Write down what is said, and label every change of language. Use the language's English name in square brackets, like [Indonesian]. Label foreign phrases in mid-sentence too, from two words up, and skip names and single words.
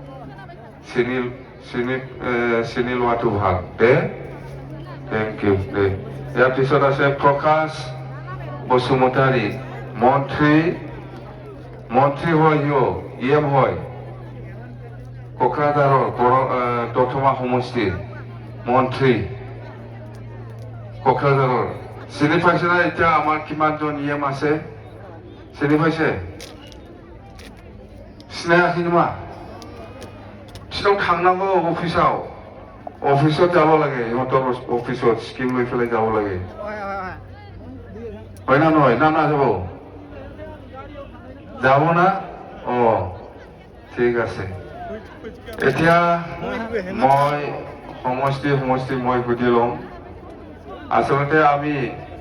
[Assamese] চিনি লোৱাটো ভাল দে [English] thank you [Assamese] দে ইয়াৰ পিছত আছে প্ৰকাশ বসুমতাৰী মন্ত্ৰী হয় ইএম হয় কোকৰাঝাৰৰ দতমা সমষ্টিৰ মন্ত্ৰী কোকৰাঝাৰৰ চিনি পাইছে না এতিয়া আমাৰ কিমানজন ইএম আছে চিনি পাইছে [Bodo] সিনায়াखै नामा बिसोरनाव थांनांगौ अफिसआव [Assamese] যাব লাগে ইহঁতৰ অফিসত স্কিম লৈ পেলাই যাব লাগে হয় না নহয় না নাযাব যাব না ঠিক আছে এতিয়া মই সমষ্টি মই সুধি লম আচলতে আমি